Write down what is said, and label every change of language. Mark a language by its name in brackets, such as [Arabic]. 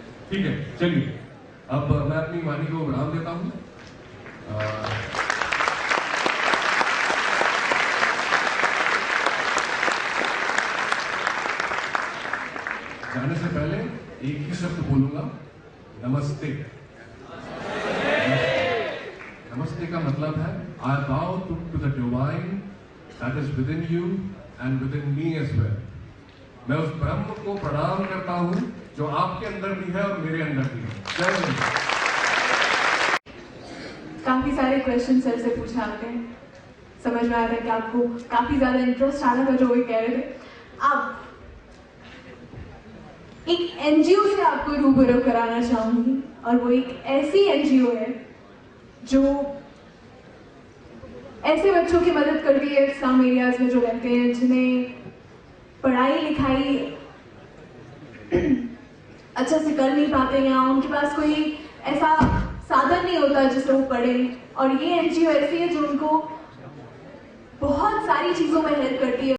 [Hindi] ठीक है, चलिए अब मैं अपनी वाणी को विराम देता हूं। जाने से पहले एक ही शब्द बोलूंगा, नमस्ते। नमस्ते का मतलब है [English] I bow to the divine that is within you and within me as well। [Hindi] मैं उस ब्रह्म को प्रणाम करता हूं जो आपके अंदर भी है और मेरे अंदर भी है। जय हिंद। काफी सारे क्वेश्चन सर से पूछे आपने, समझ में आ रहा है कि आपको काफी ज्यादा इंटरेस्ट आ रहा था जो वो कह रहे थे। अब एक एनजीओ से आपको रूबरू कराना चाहूंगी, और वो एक ऐसी एनजीओ है जो ऐसे बच्चों की मदद करती है स्लम एरियाज में जो रहते हैं, जिन्हें पढ़ाई लिखाई अच्छा से कर नहीं पाते, या उनके पास कोई ऐसा साधन नहीं होता जिससे वो पढ़ें, और ये एनजीओ ऐसी है जो उनको बहुत सारी चीजों में हेल्प करती है।